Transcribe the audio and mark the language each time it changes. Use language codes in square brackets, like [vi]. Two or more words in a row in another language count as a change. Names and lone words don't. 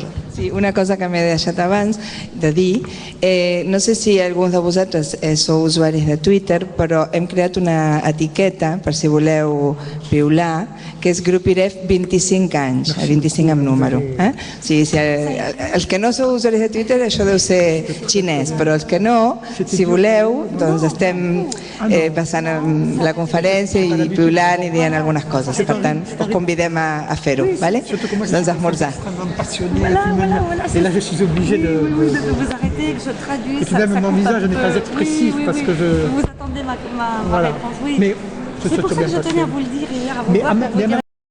[ca] Sí, una cosa que m'he deixat abans de dir, no sé si alguns de vosaltres sou usuaris de Twitter, però hem creat una etiqueta, per si voleu piular, que és Grupiref 25 anys, 25 amb número. O sigui, els que no sou usuaris de Twitter, això deu ser xinès, però els que no, si voleu, doncs estem passant la conferència i piulant i dient algunes coses. Per tant, us convidem a fer-ho, doncs a esmorzar. [fr] Et là, je suis obligé de vous arrêter, que je traduise. Et puis même mon visage n'est pas expressif parce que je... Vous attendez ma réponse, oui. Mais c'est pour ça que je tenais à vous le dire hier avant.